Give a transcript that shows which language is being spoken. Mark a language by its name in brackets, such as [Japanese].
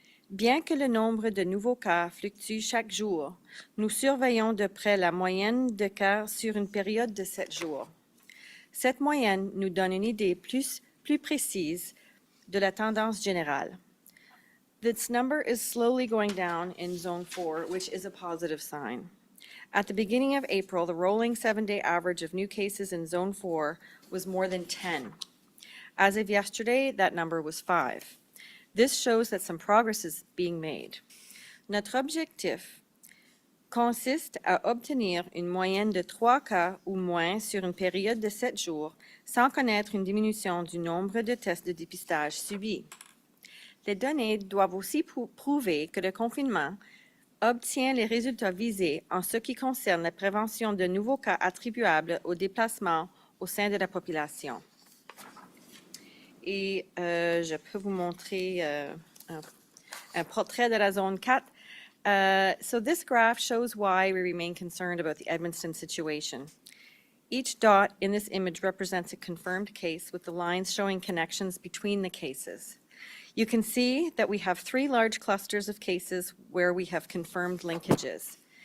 [French] Bien que le nombre de nouveaux cas fluctue chaque jour, nous surveillons de près la moyenne de cas sur une période de 7 jours. Cette moyenne nous donne une idée plus précise de la tendance générale. [English] This number is slowly going down in Zone 4, which is a positive sign. At the beginning of April, the rolling 7-day average of new cases in Zone 4 was more than 10. As of yesterday, that number was 5. This shows that some progress is being made. [French] Notre objectif consiste à obtenir une moyenne de 3 cas ou moins sur une période de 7 jours sans connaître une diminution du nombre de tests de dépistage subis. Les données doivent aussi prouver que le confinement obtient les résultats visés en ce qui concerne la prévention de nouveaux cas attribuables aux déplacements au sein de la population. Et je peux vous montrer un portrait de la zone 4. [English] So this graph shows why we remain concerned about the Edmundston situation. Each dot in this image represents a confirmed case with the lines showing connections between the cases. You can see that we have 3 large clusters of cases where we have confirmed linkages.